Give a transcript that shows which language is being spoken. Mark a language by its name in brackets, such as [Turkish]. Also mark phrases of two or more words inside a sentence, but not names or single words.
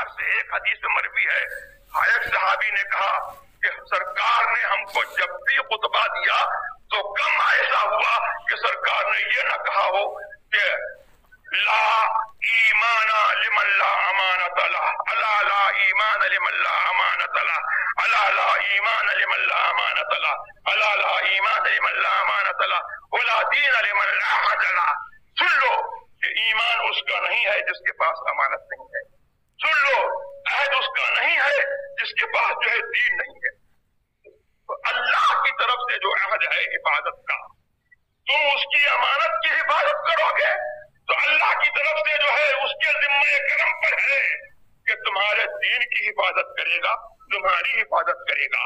[Urdu] ایک حدیث مروی ہے، ایک صحابی نے کہا کہ سرکار نے ہم کو جب بھی خطبہ دیا تو کم ایسا ہوا کہ سرکار نے یہ نہ کہا ہو کہ [Arabic] لا ایمان لمن لا امانت له، الا لا ایمان لمن لا امانت له، الا لا ایمان لمن لا امانت له، الا لا ایمان لمن لا امانت له، ولا دین لمن لا عهد له۔ [Urdu] سن لو کہ ایمان اس کا نہیں ہے جس کے پاس امانت نہیں ہے، سن لو عہد اس کا نہیں ہے جس کے پاس جو ہے دین نہیں ہے۔ تو اللہ کی طرف سے جو عہد ہے حفاظت کا، تم اس کی امانت کی حفاظت کرو گے تو اللہ کی طرف سے جو ہے اس کے ذمہ کرم پر ہے کہ تمہارے دین کی حفاظت کرے گا، تمہاری حفاظت کرے گا۔